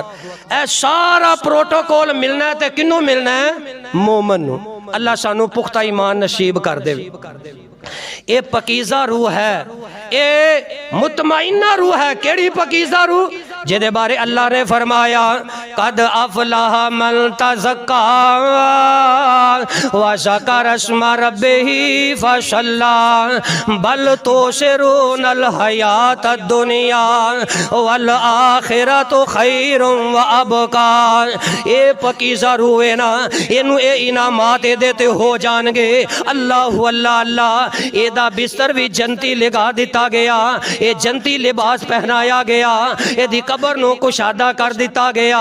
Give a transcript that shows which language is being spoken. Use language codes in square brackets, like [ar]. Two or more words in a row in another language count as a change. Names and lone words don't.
[pa] اے سارا پروٹوکول ملنا ہے تے کنوں ملنا ہے? مومن نوں. اللہ سانوں پختہ ایمان نصیب کر دے۔ یہ پاکیزہ روح ہے، یہ مطمئنہ روح ہے. کیہڑی پاکیزہ روح؟ جہدے بارے اللہ نے فرمایا [ar] قد أفلح من تزكى وذكر اسم ربه فصلى بل تؤثرون الحياة الدنيا والآخرة خير وأبقى. [pa] یہ پاکیزہ روح ہے نا، اینوں یہ انعامات دے تے ہو جانگے. [ar] الله الله الله. [pa] ایدا بستر بھی جنتی لگا دتا گیا، یہ جنتی لباس پہنایا گیا، ایدی قبر نوں کشادہ کر دتا گیا.